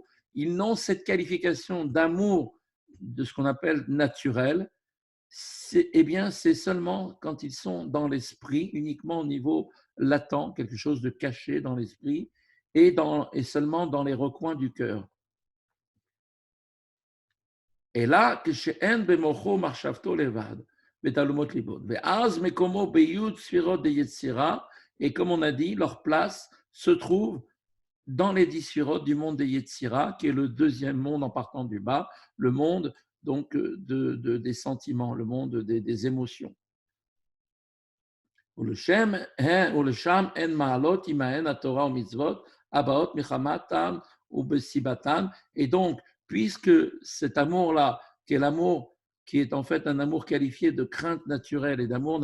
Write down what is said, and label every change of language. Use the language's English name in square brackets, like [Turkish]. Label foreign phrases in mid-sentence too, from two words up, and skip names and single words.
[French] Ils n'ont cette qualification d'amour de ce qu'on appelle naturel. Eh bien, c'est seulement quand ils sont dans l'esprit, uniquement au niveau latent, quelque chose de caché dans l'esprit, et seulement dans les recoins du cœur. Et là, que [Hebrew] שאין במוחו מחשבתו לבד בתעלומות ליבו. ואז מקומו ביו״ד ספירות דיצירה. [French] Et comme on a dit, leur place se trouve dans les 10 sphirot du monde des Yetzira, qui est le deuxième monde en partant du bas, le monde donc des sentiments, le monde des émotions. Et donc, puisque cet amour-là, qui est l'amour qui est en fait un amour qualifié de crainte naturelle et d'amour